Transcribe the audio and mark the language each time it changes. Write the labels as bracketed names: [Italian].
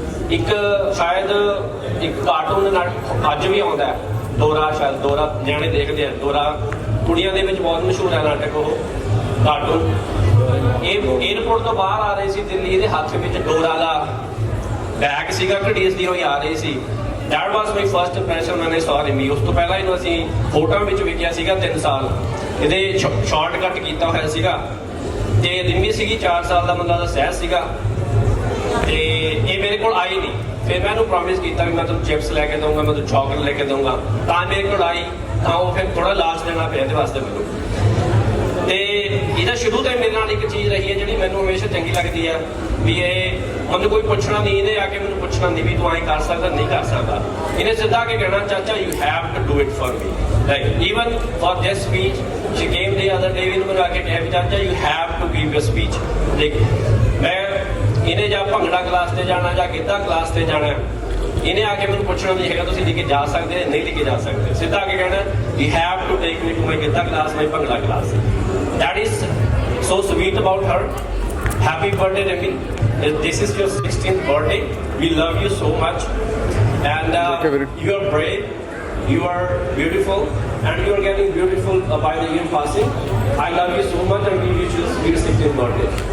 [Punjabi] ਇੱਕ ਸ਼ਾਇਦ ਇੱਕ ਕਾਰਟੂਨ ਅੱਜ ਵੀ ਆਉਂਦਾ ਹੈ, ਡੋਰਾ, ਸ਼ਾਇਦ ਡੋਰਾ ਨਿਆਣੇ ਦੇਖਦੇ ਆ। ਡੋਰਾ ਕੁੜੀਆਂ ਦੇ ਵਿੱਚ ਬਹੁਤ ਮਸ਼ਹੂਰ ਹੈ ਨਾਟਕ, ਉਹ ਕਾਰਟੂਨ। ਇਹ ਏਅਰਪੋਰਟ ਤੋਂ ਬਾਹਰ ਆ ਰਹੇ ਸੀ ਦਿੱਲੀ, ਇਹਦੇ ਹੱਥ ਵਿੱਚ ਡੋਰਾ ਦਾ ਬੈਗ ਸੀਗਾ, ਘੜੀਸਦੀ ਹੋਈ ਆ ਰਹੀ ਸੀ। [English] That was my first impression when I saw Rimmy। [Punjabi] ਉਸ ਤੋਂ ਪਹਿਲਾਂ ਇਹਨੂੰ ਅਸੀਂ ਫੋਟੋਆਂ ਵਿੱਚ ਵੇਖਿਆ ਸੀਗਾ 3 ਸਾਲ। ਇਹਦੇ ਸ਼ਾਰਟ ਕੱਟ ਕੀਤਾ ਹੋਇਆ ਸੀਗਾ। ਤੇ ਰਿੰਮੀ ਸੀਗੀ 4 ਸਾਲ ਦਾ ਮੁੰਡਾ ਦਾ ਸਹਿਜ ਸੀਗਾ, ਤੇ ਇਹ ਮੇਰੇ ਕੋਲ ਆਈ ਨਹੀਂ। ਫਿਰ ਮੈਂ ਇਹਨੂੰ ਪ੍ਰੋਮਿਸ ਕੀਤਾ ਵੀ ਮੈਂ ਤੁਹਾਨੂੰ ਚਿਪਸ ਲੈ ਕੇ ਦਊਂਗਾ, ਮੈਂ ਤੁਹਾਨੂੰ ਚਾਕਲੇਟ ਲੈ ਕੇ ਦਊਂਗਾ। ਤਾਂ ਮੇਰੇ ਕੋਲ ਆਈ, ਤਾਂ ਉਹ ਫਿਰ ਥੋੜਾ ਲਾਲਚ ਦੇਣਾ ਪਿਆ ਇਹਦੇ ਵਾਸਤੇ ਮੈਨੂੰ। ਤੇ ਇਹਦਾ ਸ਼ੁਰੂ ਤੋਂ ਮੇਰੇ ਨਾਲ ਇੱਕ ਚੀਜ਼ ਰਹੀ ਹੈ ਜਿਹੜੀ ਮੈਨੂੰ ਹਮੇਸ਼ਾ ਚੰਗੀ ਲੱਗਦੀ ਹੈ, ਵੀ ਇਹ ਮੈਨੂੰ ਕੋਈ ਪੁੱਛਣਾ ਨਹੀਂ, ਇਹਨੇ ਆ ਕੇ ਮੈਨੂੰ ਪੁੱਛਣਾ ਨਹੀਂ ਵੀ ਤੂੰ ਐਂ ਕਰ ਸਕਦਾ ਨਹੀਂ ਕਰ ਸਕਦਾ। ਇਹਨੇ ਸਿੱਧਾ ਆ ਕੇ ਕਹਿਣਾ, ਚਾਚਾ [English] You have to do it for me. Like even for this speech she came the other day, [Punjabi] ਮੈਨੂੰ ਆ ਕੇ ਕਿਹਾ ਵੀ ਚਾਚਾ [English] You have to give your speech. [Punjabi] ਦੇਖ, ਮੈਂ ਇਹਨੇ ਜਾਂ ਭੰਗੜਾ ਕਲਾਸ ਤੇ ਜਾਣਾ ਜਾਂ ਗਿੱਧਾ ਕਲਾਸ ਤੇ ਜਾਣਾ, ਇਹਨੇ ਆ ਕੇ ਮੈਨੂੰ ਪੁੱਛਣਾ ਨਹੀਂ ਹੈਗਾ ਤੁਸੀਂ ਲੈ ਕੇ ਜਾ ਸਕਦੇ ਨਹੀਂ ਲੈ ਕੇ ਜਾ ਸਕਦੇ। ਸਿੱਧਾ ਆ ਕੇ ਕਹਿਣਾ [English] You have to take me to my Giddha class, my bhangra class. That is so sweet about her. Happy birthday, Rimmy. This is your 16th birthday. We love you so much, and you are brave, you are beautiful, and you are getting beautiful by the year passing. I love you so much, and we wish you a sweet 16th birthday.